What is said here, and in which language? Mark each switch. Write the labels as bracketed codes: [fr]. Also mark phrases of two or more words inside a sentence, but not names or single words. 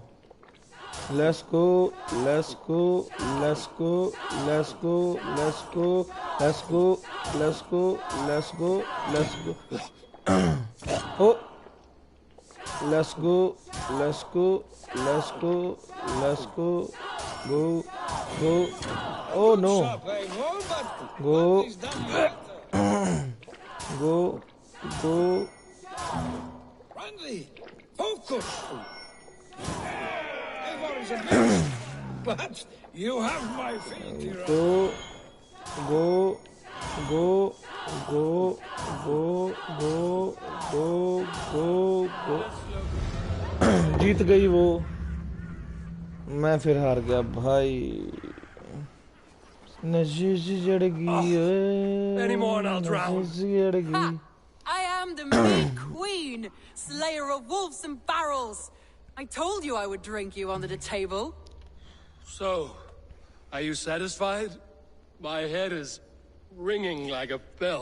[en] Let's go, let's go, let's go, let's go, let's go, let's go, let's go, let's go, let's go. Oh. Let's go, let's go, let's go, let's go, go, go. Oh no. Go. Go, go. Randy, focus. Eivor is a beast, but you have my feet here. Go, go, go, go, go, go, go, go, go. [hi] जीत गई वो, मैं फिर हार गया भाई। नशीशी जड़गी, [en] Any more and I'll drown. Ha! I am the mead queen, slayer of wolves and barrels. I told you I would drink you under the table. So, are you satisfied? My head is ringing like a bell.